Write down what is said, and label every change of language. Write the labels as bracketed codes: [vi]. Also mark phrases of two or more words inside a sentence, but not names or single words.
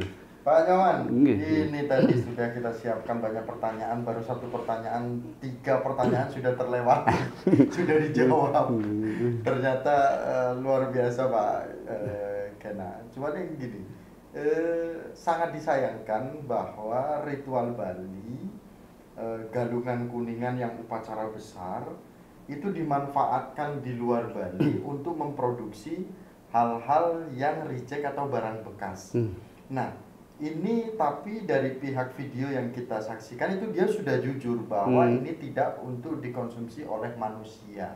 [id] Pak Nyoman, ini tadi sudah kita siapkan banyak pertanyaan, baru satu pertanyaan, 3 pertanyaan sudah terlewati, sudah dijawab. Ternyata luar biasa Pak Kena. Cuma yang gini, sangat disayangkan bahwa ritual Bali, galungan kuningan yang upacara besar, itu dimanfaatkan di luar Bali untuk memproduksi hal-hal yang reject atau barang bekas. Nah, ini tapi dari pihak video yang kita saksikan itu dia sudah jujur bahwa ini tidak untuk dikonsumsi oleh manusia.